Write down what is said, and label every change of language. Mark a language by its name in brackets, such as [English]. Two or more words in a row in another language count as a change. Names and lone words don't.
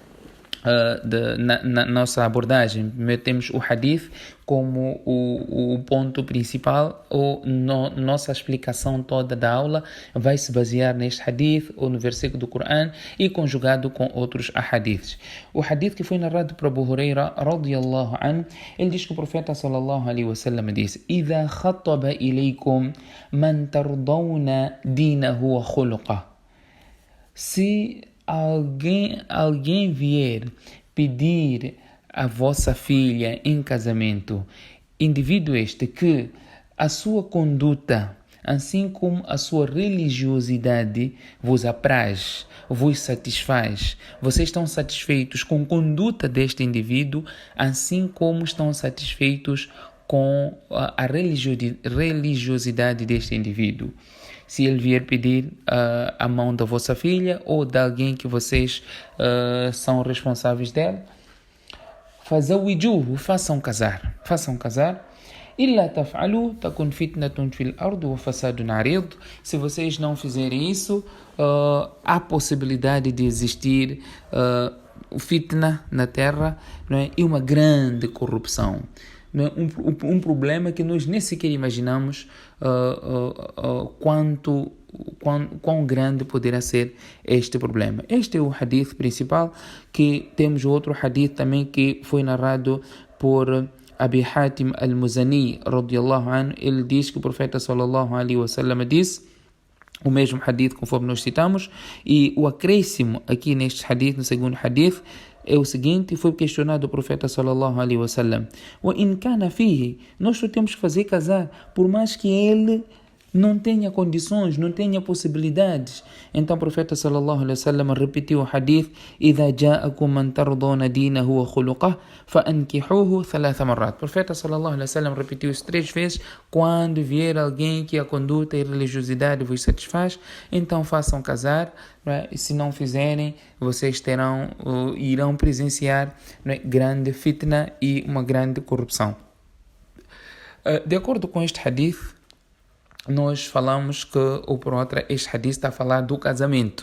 [Portuguese] Na nossa abordagem, temos o hadith como o ponto principal, ou nossa explicação toda da aula vai se basear neste hadith ou no versículo do Coran e conjugado com outros hadiths. O hadith que foi narrado por Abu Huraira [Arabic] رضي الله عنه, [Portuguese] ele diz que o profeta [Arabic] صلى الله عليه وسلم [Portuguese] disse: [Arabic] إذا خطب إليكم من ترضون دينه وخلقه. [Portuguese] Se alguém vier pedir a vossa filha em casamento, indivíduo este que a sua conduta, assim como a sua religiosidade, vos apraz, vos satisfaz, vocês estão satisfeitos com a conduta deste indivíduo, assim como estão satisfeitos com a religiosidade deste indivíduo. Se ele vier pedir a mão da vossa filha ou de alguém que vocês são responsáveis dela, fazawijuhu, façam casar. [Arabic] إلا تفعلوا تكن فتنة في الأرض وفساد عريض. [Portuguese] Se vocês não fizerem isso, há possibilidade de existir fitna na terra, não é? E uma grande corrupção. Um problema que nós nem sequer imaginamos quão grande poderá ser este problema. Este é o hadith principal, que temos outro hadith também que foi narrado por Abi Hatim al-Muzani [Arabic] رضي الله عنه. [Portuguese] Ele diz que o profeta [Arabic] صلى الله عليه وسلم [Portuguese] disse o mesmo hadith conforme nós citamos, e o acréscimo aqui neste hadith, no segundo hadith, é o seguinte: foi questionado o profeta [Arabic] صلى الله عليه وسلم: "وإن كان فيه", [Portuguese] nós só temos que fazer casar, por mais que ele não tenha condições, não tenha possibilidades. Então o profeta [Arabic] صلى الله عليه وسلم [Portuguese] repetiu o hadith: [Arabic] "إذا جاءكم من ترضون دينه وخلقه فأنكحوه ثلاث مرات". [Portuguese] O profeta [Arabic] صلى الله عليه وسلم [Portuguese] repetiu isso 3 vezes: quando vier alguém que a conduta e a religiosidade vos satisfaz, então façam casar. E se não fizerem, vocês irão presenciar, grande fitna e uma grande corrupção. De acordo com este hadith, nós falamos que, ou por outra, este hadith está a falar do casamento.